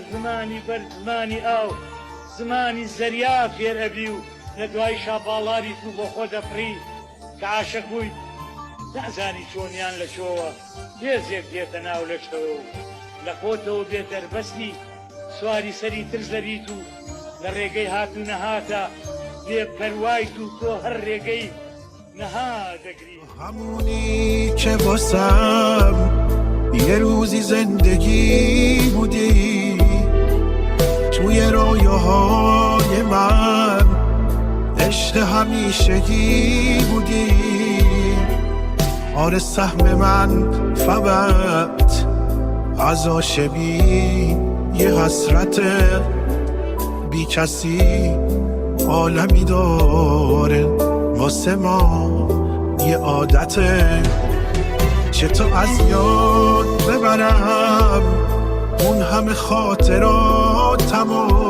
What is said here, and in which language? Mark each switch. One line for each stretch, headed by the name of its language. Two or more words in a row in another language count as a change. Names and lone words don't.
Central Kurdish: زمانی بەر زمانی ئاو زمانی زەریا فێر ئەبی و لە دوای شاپاڵاری تو بۆ خۆ دەفری کە عاشق بوویت نازانی چۆنیان لە شۆوە هێزێک دێتە ناو لەشتەوە و لە خۆتەوە بێ دەربەستی سواری سەری تر زەریت و لە ڕێگەی هات و نەهاتە بێ پەروایت و تۆ هەر ڕێگەی نەها دەگری
Persian: همونی که واسم یه روزی زندگی بودی توی رویاهای من عشق همیشگی بودی آره سهم من فقط از عاشقی یه حسرت بی کسی عالمی داره واسه ما یه عادته چطور از یاد ببرم اون همه خاطراتمو